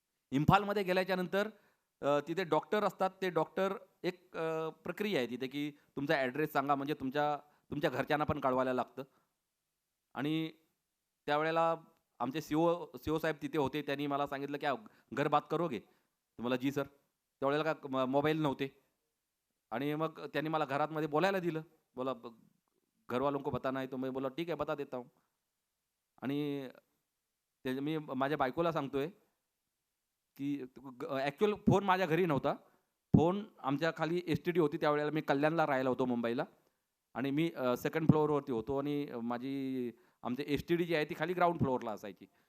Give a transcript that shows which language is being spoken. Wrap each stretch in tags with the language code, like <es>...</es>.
<mr>इम्फालमध्ये गेल्याच्यानंतर तिथे डॉक्टर असतात. ते डॉक्टर एक प्रक्रिया आहे तिथे की तुमचा ॲड्रेस सांगा, म्हणजे तुमच्या घरच्यांना पण कळवायला लागतं. आणि त्यावेळेला आमचे सीओ साहेब तिथे होते. त्यांनी मला सांगितलं की</mr> <hi>घर बात करोगे,</hi> <mr>तुम्हाला जी सर. त्यावेळेला का मोबाईल नव्हते. आणि मग त्यांनी मला घरामध्ये बोलायला दिलं.</mr> <hi>बोला घरवालों को बताना है, तो मैं बोला ठीक है बता देता हूँ.</hi> <mr>आणि मी माझ्या बायकोला सांगतोय की ॲक्च्युअल फोन माझ्या घरी नव्हता. फोन आमच्या खाली STD होती. त्यावेळेला मी कल्याणला राहायला होतो मुंबईला आणि मी सेकंड फ्लोअरवरती होतो आणि माझी आमची STD जी आहे ती खाली ग्राउंड फ्लोअरला असायची.</mr>